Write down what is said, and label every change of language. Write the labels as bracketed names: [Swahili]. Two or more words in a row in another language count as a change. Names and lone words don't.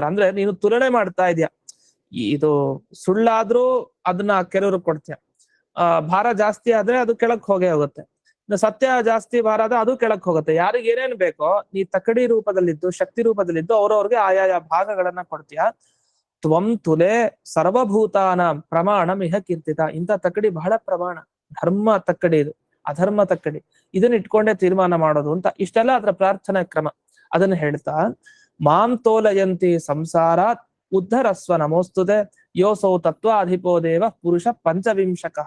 [Kannada] ಅಂದ್ರೆ ನೀನು ತುಲನೆ ಮಾಡ್ತಾ ಇದೀಯ, ಇದು ಸುಳ್ಳಾದ್ರೂ ಅದನ್ನ ಕೆಲವರು ಕೊಡ್ತೀಯ, ಭಾರ ಜಾಸ್ತಿ ಆದ್ರೆ ಅದು ಕೆಳಕ್ ಹೋಗೇ ಹೋಗುತ್ತೆ, ಸತ್ಯ ಜಾಸ್ತಿ ಭಾರ ಆದ್ರೆ ಅದು ಕೆಳಕ್ ಹೋಗುತ್ತೆ. ಯಾರಿಗೆ ಏನೇನ್ ಬೇಕೋ ನೀ ತಕ್ಕಡಿ ರೂಪದಲ್ಲಿದ್ದು, ಶಕ್ತಿ ರೂಪದಲ್ಲಿದ್ದು ಅವ್ರವ್ರಿಗೆ ಆಯಾಯ ಭಾಗಗಳನ್ನ ಕೊಡ್ತೀಯ. [Sanskrit] ತ್ವಂ ತುಲೆ ಸರ್ವಭೂತಾನ ಪ್ರಮಾಣಂ ಇಹ ಕೀರ್ತಿತ. [Kannada] ಇಂಥ ತಕ್ಕಡಿ ಬಹಳ ಪ್ರಮಾಣ, ಧರ್ಮ ತಕ್ಕಡಿ ಇದು, ಅಧರ್ಮ ತಕ್ಕಡಿ, ಇದನ್ನ ಇಟ್ಕೊಂಡೇ ತೀರ್ಮಾನ ಮಾಡೋದು ಅಂತ. ಇಷ್ಟೆಲ್ಲ ಅದರ ಪ್ರಾರ್ಥನಾ ಕ್ರಮ. ಅದನ್ನ ಹೇಳ್ತಾ [Sanskrit] ಮಾಂ ತೋಲಯಂತಿ ಸಂಸಾರಾತ್ ಉದ್ಧರಸ್ವ ನಮೋಸ್ತುತೆ ಯೋಸೌ ತತ್ವಾಧಿಪೋ ದೇವ ಪುರುಷ ಪಂಚವಿಂಶಕಃ.